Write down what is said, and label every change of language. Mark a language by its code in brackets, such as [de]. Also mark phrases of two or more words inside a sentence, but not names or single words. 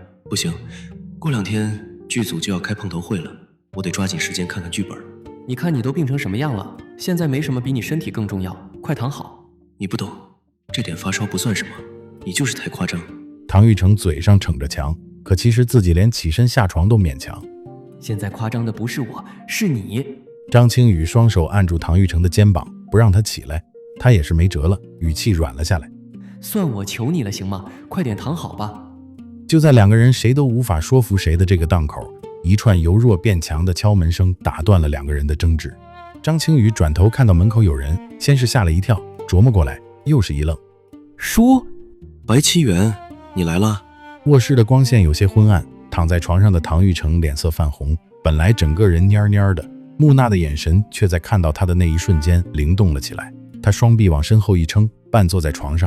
[zh] 不行，過2天劇組就要開碰頭會了，我得抓緊時間看看劇本。你看你都病成什麼樣了，現在沒什麼比你身體更重要，快躺好。你不懂，這點發燒不算什麼，你就是太誇張。唐玉成嘴上逞着強，可其實自己連起身下床都勉強。現在誇張的不是我，是你。張青宇雙手按住唐玉成的肩膀，不讓他起来，他也是沒辙了，語氣軟了下來。算我求你了行嗎？快點躺好吧。就在2個人誰都無法說服誰的這個檔口，一串由弱變強的敲門聲打斷了2個人的爭執。張青宇轉頭看到門口有人，先是嚇了一跳，琢磨過來又是一愣。叔，白奇遠，你來了。臥室的光線有些昏暗，躺在床上的唐玉成臉色泛紅，本來整個人蔫蔫的，木訥的眼神卻在看到他的那一瞬間靈動了起來。他雙臂往身後一撐，半坐在床上。